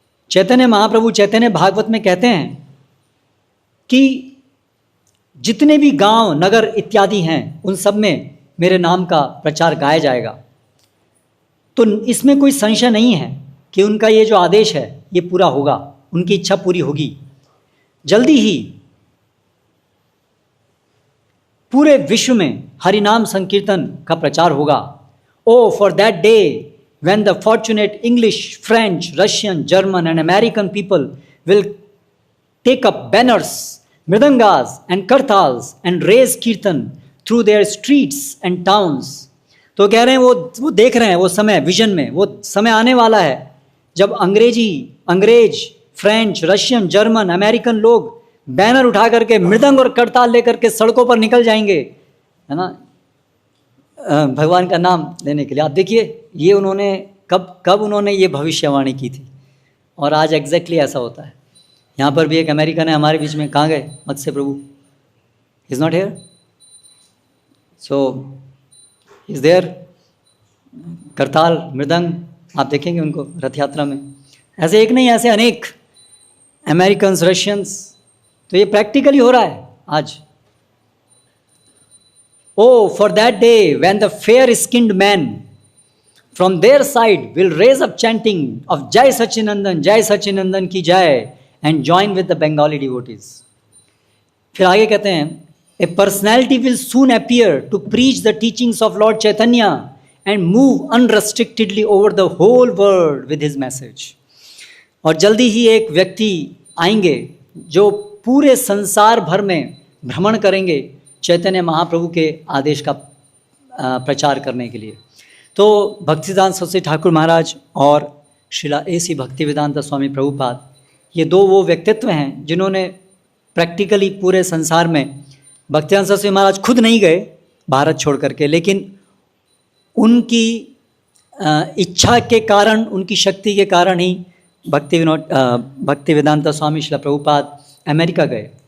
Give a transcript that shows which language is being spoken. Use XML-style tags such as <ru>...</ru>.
<hi>चैतन्य महाप्रभु चैतन्य भागवत में कहते हैं कि जितने भी गांव नगर इत्यादि हैं, उन सब में मेरे नाम का प्रचार गाया जाएगा। तो इसमें कोई संशय नहीं है कि उनका ये जो आदेश है ये पूरा होगा, उनकी इच्छा पूरी होगी। जल्दी ही पूरे विश्व में हरिनाम संकीर्तन का प्रचार होगा।</hi> <en>O for that day when the fortunate English, French, Russian, German and American people will take up banners, mridangas and kartals and raise kirtan through their streets and towns।</en> <hi>तो कह रहे हैं वो देख रहे हैं, वो समय विजन में वो समय आने वाला है जब अंग्रेज, फ्रेंच, रशियन, जर्मन, अमेरिकन लोग बैनर उठा करके मृदंग और करताल लेकर के सड़कों पर निकल जाएंगे, है ना, भगवान का नाम लेने के लिए। आप देखिए ये उन्होंने कब उन्होंने ये भविष्यवाणी की थी, और आज एग्जैक्टली ऐसा होता है। यहाँ पर भी एक अमेरिकन है हमारे बीच में, कहाँ गए मत्स्य प्रभु?</hi> <en>Is not here, so is there.</en> <hi>करताल मृदंग आप देखेंगे उनको रथ यात्रा में। ऐसे एक नहीं, ऐसे अनेक अमेरिकन्स, रशियंस। तो ये प्रैक्टिकली हो रहा है आज।</hi> <en>Oh, for that day when the fair-skinned men from their side will raise up chanting of Jai Sachinandan की जय and join with the Bengali devotees।</en> <hi>फिर आगे कहते हैं,</hi> <en>a personality will soon appear to preach the teachings of Lord Chaitanya and move unrestrictedly over the whole world with his message।</en> <hi>और जल्दी ही एक व्यक्ति आएंगे जो पूरे संसार भर में भ्रमण करेंगे चैतन्य महाप्रभु के आदेश का प्रचार करने के लिए। तो भक्तिसिद्धांत सरस्वती ठाकुर महाराज और श्रीला A.C. भक्तिवेदांत स्वामी प्रभुपाद, ये दो वो व्यक्तित्व हैं जिन्होंने प्रैक्टिकली पूरे संसार में, भक्तिसिद्धांत सरस्वती महाराज खुद नहीं गए भारत छोड़ करके, लेकिन उनकी इच्छा के कारण, उनकी शक्ति के कारण ही भक्तिवेदांत स्वामी श्रीला प्रभुपाद अमेरिका गए।</hi>